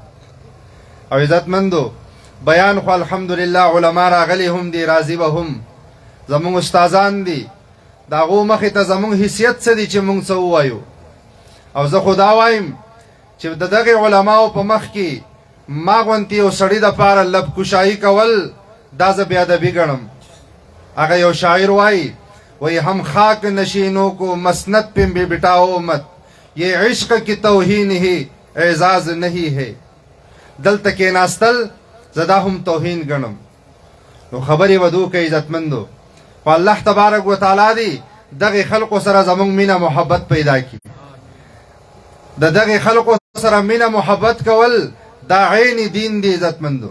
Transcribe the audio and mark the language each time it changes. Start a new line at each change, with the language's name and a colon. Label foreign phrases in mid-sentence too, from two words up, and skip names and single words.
Pashto: او عزتمندو، بیان خو الحمدلله علما راغلي هم دي، راضي به هم زمونږ استادان دي، د هغو مخې ته زمونږ حیثیت څه دي چې مونږ څه ووایو. او زه خو دا وایم چې د دغې علماو په مخ کې ما غوندې یو سړي دپاره لب کشایي کول، دا زه بېادبي ګڼم. هغه یو شاعر وایي
Urdu: هم خاک نشینوں کو مسند پہ بٹاؤ مت، یہ عشق کی توہین ہی اعزاز نہیں ہے.
Pashto: دلته کېناستل زه دا هم توهین ګڼم. نو خبرې به دوی کوي عزتمندو، خو
Arabic: الله تبارک وتعالی
Pashto: دې دغې خلقو سره زموږ مینه محبت پیدا کړي. د دغې خلقو سره مینه محبت کول دا عین دین دی عزتمندو.